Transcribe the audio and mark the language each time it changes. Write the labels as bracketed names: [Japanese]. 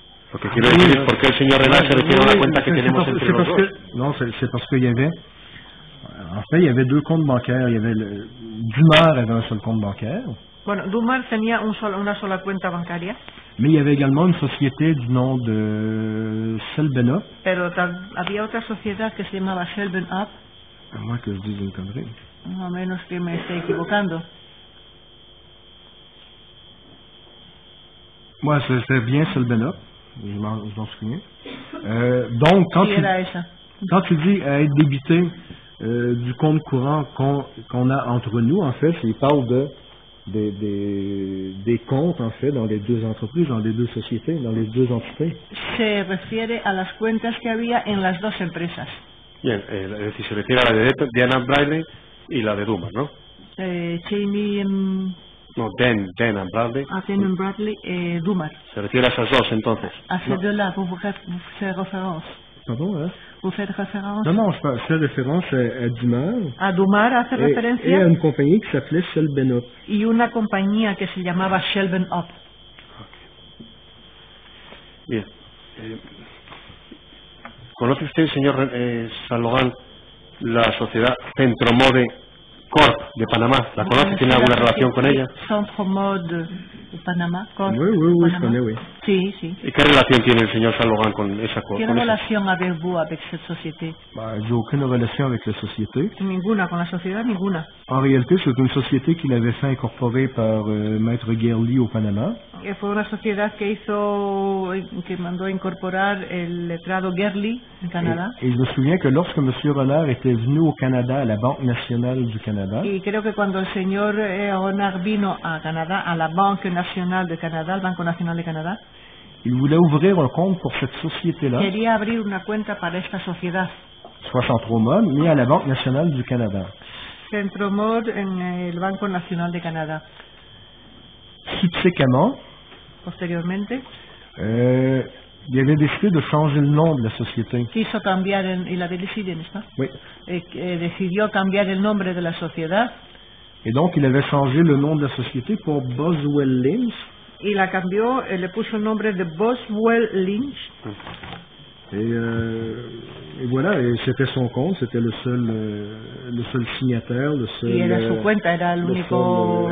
[Spanish] Porque quiero decir, ¿por qué el señor Renard se refiere a la cuenta que tenemos entre los dos? [French] Non, c'est parce qu'il y avait, en fait, il y avait deux comptes bancaires. Il y avait Dumar avait un seul compte bancaire. [Spanish] Bueno, Dumar tenía una sola cuenta bancaria. [French] Mais il y avait également une société du nom de Selbenup. [Spanish] Pero había otra sociedad que se llamaba Selbenup. [French] À moins que je dise une connerie. [Spanish] A menos que me esté equivocando. [French] Moi, c'était bien Selbenup. Je m'en souviens. Donc, quand tu dis être débité du compte courant qu'on a entre nous, en fait, il parle des comptes, en fait, dans les deux entreprises, dans les deux sociétés, dans les deux entités. [Spanish] Se refiere a las cuentas que había en las dos empresas. Bien, es decir, se refiere a la de Diana Bradley y la de Dumar, ¿no? Jamie... No, Dan and Bradley. Dan and Bradley, Dumar. Se refiere a esas dos, entonces. [French] A ces deux-là, vous faites référence. Pardon, hein? Vous faites référence? Non, je fais référence à Dumar. [Spanish] A Dumar hace referencia. [French] Et à une compagnie qui s'appelait Selbenup. [Spanish] Y una compañía que se llamaba Selbenup. Okay. Bien. ¿Conoce usted, señor Salogán, la sociedad Centromode Corp de Panamá? ¿La conoce? ¿Tiene alguna relación con ella? Centromode de Panamá, Corp. [French] Oui, je connais, oui. [Spanish] Sí, sí. ¿Y qué relación tiene el señor Salogán con esa Corp? ¿Qué relación [French] avez-vous avec cette société? J'ai aucune relation avec la société. [Spanish] Ninguna, con la sociedad ninguna. [French] En réalité, c'est une société qu'il avait fait incorporer par Maître Gerli au Panama. [Spanish] Fue una sociedad que mandó incorporar el letrado Gerli en Canadá. [French] Et je me souviens que lorsque M. Renard était venu au Canada, à la Banque nationale du Canada. [Spanish] Y creo que cuando el señor Renard vino a Canadá, a la Banque nationale de Canadá, el Banco Nacional de Canadá, [French] il voulait ouvrir un compte pour cette société-là. [Spanish] Quería abrir una cuenta para esta sociedad. [French] Soit Centromode, mais à la Banque nationale du Canada. [Spanish] Centromode en el Banco Nacional de Canadá. [French] Subséquemment, [Spanish] posteriormente, [French] il avait décidé de changer le nom de la société. [Spanish] Quiso cambiar [French] il avait décidé, n'est-ce pas? Oui. [Spanish] Decidió cambiar el nombre de la sociedad. [French] Et donc, il avait changé le nom de la société pour Boswell Lynch. [Spanish] Y la cambió, le puso el nombre de Boswell Lynch. [French] Et voilà, et c'était son compte, c'était le seul signataire, le seul. [Spanish] Y era su cuenta, era el único